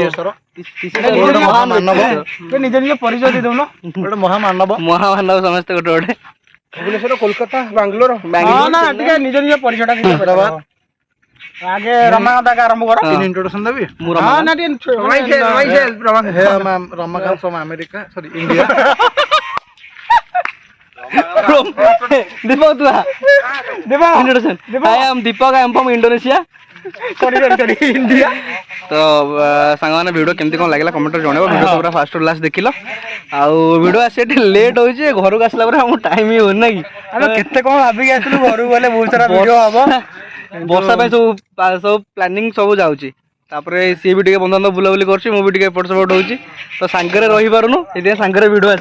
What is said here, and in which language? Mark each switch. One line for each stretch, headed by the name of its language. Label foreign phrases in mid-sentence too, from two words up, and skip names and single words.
Odia: ନିଜ ନିଜ ପରିଚୟ ଦେଇଦଉନ ଗୋଟେ ମହାମାନବ ସମସ୍ତେ ଗୋଟେ ଭୁବନେଶ୍ୱର କୋଲକାତା ବାଙ୍ଗାଲୋର ଟିକେ ନିଜ ନିଜ ପରିଚୟଟା ଆଗେ ରମାକାନ୍ତ ଆରମ୍ଭ କର ଇଣ୍ଟ୍ରୋଡକ୍ସନ ଦେବି ମୁଁ
English: ରମାକାନ୍ତ from America sorry India Deepak introduction I am Deepak I am from Indonesia ଇଣ୍ଡିଆ
Odia: ତ ସାଙ୍ଗମାନେ ଭିଡ଼ିଓ କେମିତି କ'ଣ ଲାଗିଲା କମେଣ୍ଟରେ ଜଣେଇବ ଭିଡ଼ିଓ ତ ପୁରା
English: first to last
Odia: ଦେଖିଲ ଆଉ ଭିଡ଼ିଓ ଆସିବା ଟିକେ ଲେଟ୍ ହେଉଛି ଘରକୁ ଆସିଲା ପରେ ଆମକୁ ଟାଇମ୍ ହିଁ ହଉନି ନା କି ଆମେ କେତେ କ'ଣ ଭାବିକି ଆସିଥିଲୁ ଘରକୁ ଗଲେ ବହୁତ ସାରା ଭିଡ଼ିଓ ହବ ବର୍ଷା ପାଇଁ ସବୁ ପ୍ଲାନିଂ ସବୁ ଯାଉଛି ତାପରେ ସିଏ ବି ଟିକେ ବନ୍ଧୁବାନ୍ଧବ ବୁଲାବୁଲି କରୁଛି ମୁଁ ବି ଟିକେ ଏପଟ ସେପଟ ହଉଛି ତ ସାଙ୍ଗରେ ରହିପାରୁନୁ ସେଥିପାଇଁ ସାଙ୍ଗରେ ଭିଡ଼ିଓ ଆସି